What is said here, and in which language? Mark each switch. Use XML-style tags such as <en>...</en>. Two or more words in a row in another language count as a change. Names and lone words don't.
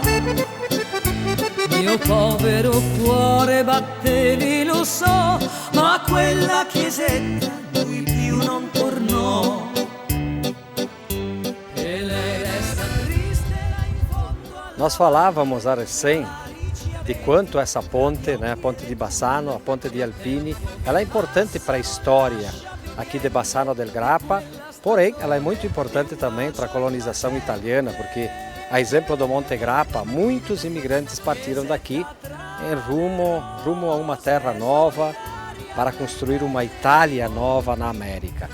<it>Mio povero cuore battevi, lo so, ma a quella chiesetta lui più non tornò. E lei resta triste là in fondo alla...</it> <pt>Nós falávamos a recém de quanto essa ponte, né, a ponte de Bassano, a ponte de Alpini, ela é importante para a história aqui de Bassano del Grappa, porém ela é muito importante também para a colonização italiana, porque a exemplo do Monte Grappa, muitos imigrantes partiram daqui em rumo a uma terra nova, para construir uma Itália nova na América.</pt>